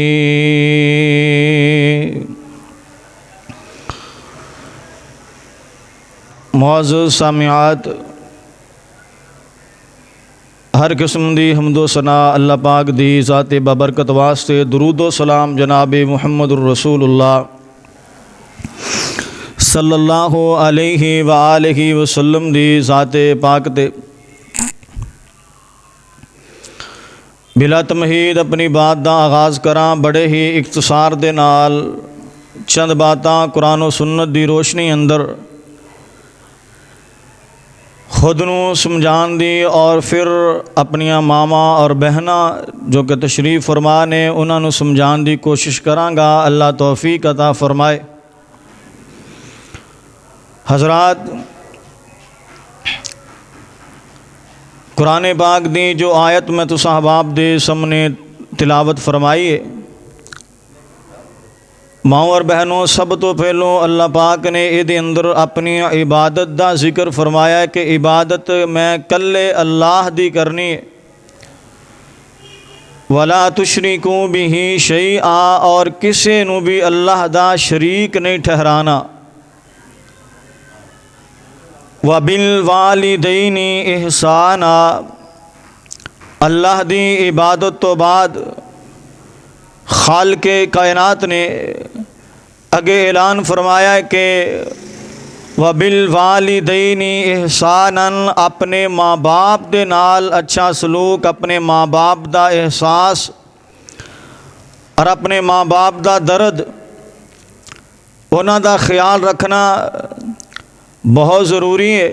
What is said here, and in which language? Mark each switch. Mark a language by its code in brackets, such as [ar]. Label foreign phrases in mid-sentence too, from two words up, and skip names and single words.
[pa] معزز سامعات، ہر قسم دی حمد و ثنا اللہ پاک دی ذاتے بابرکت واسطے درود و سلام جناب [ar] محمد رسول الله صلى الله عليه وآله وسلم [pa] دی ذاتے پاک تے بلا تمہید اپنی بات دا آغاز کراں. بڑے ہی اختصار دے نال چند باتاں قرآن و سنت دی روشنی اندر خود نوں سمجھانے دی اور فیر اپنیاں ماما اور بہنا جو کہ تشریف فرما نیں اوہناں نوں سمجھانے دی کوشش کراں گا. اللہ توفیق عطا فرمائے. حضرات، قرآن پاک دی جو آیت میں تس احباب دے سامنے تلاوت فرمائی ہے، ماؤ اور بہنو، سب تو پہلوں اللہ پاک نے یہ اندر اپنی عبادت کا ذکر فرمایا ہے کہ عبادت میں کلے اللہ دی کرنی ہے. [ar] ولا تشركوا به شيئا, [pa] اور کسی نوں بھی اللہ دا شریک نہیں ٹھہرانا. [ar] وبالوالدين إحسانا, [pa] اللہ دی عبادت تو بعد خالقے کائنات نے اگے اعلان فرمایا ہے کہ [ar] وبالوالدين إحسانا, [pa] اپنے ماں باپ دے نال اچھا سلوک، اپنے ماں باپ دا احساس اور اپنے ماں باپ دا درد، اوہناں دا خیال رکھنا بہت ضروری ہے.